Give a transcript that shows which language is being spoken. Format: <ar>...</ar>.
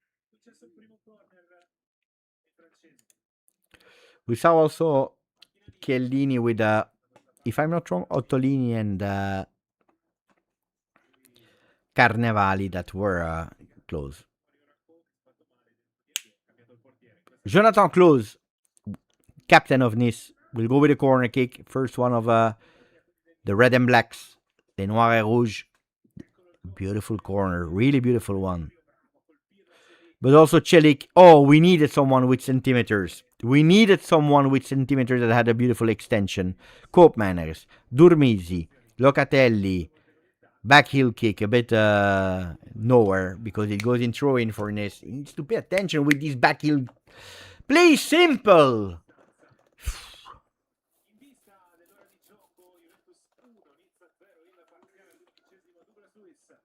<it>Successo il primo corner ai francesi.</it> <en>We saw also Chiellini with, if I'm not wrong, Ottolini and Carnevali that were close. Jonathan Close, captain of Nice, will go with a corner kick. First one of the Red and Blacks,</en> <fr>les Noirs et Rouges.</fr> <en>Beautiful corner, really beautiful one. But also Celik. Oh, we needed someone with centimeters. We needed someone with centimeters that had a beautiful extension. Koopmeiners, Durmisi, Locatelli. Back heel kick, a bit nowhere because it goes in throw in for Nice. He needs to pay attention with these back heel. Play simple.</en> <it>In vista dell'ora di gioco, Juventus 1, Nizza 0, il parziale all'11° Douglas Luiz.</it>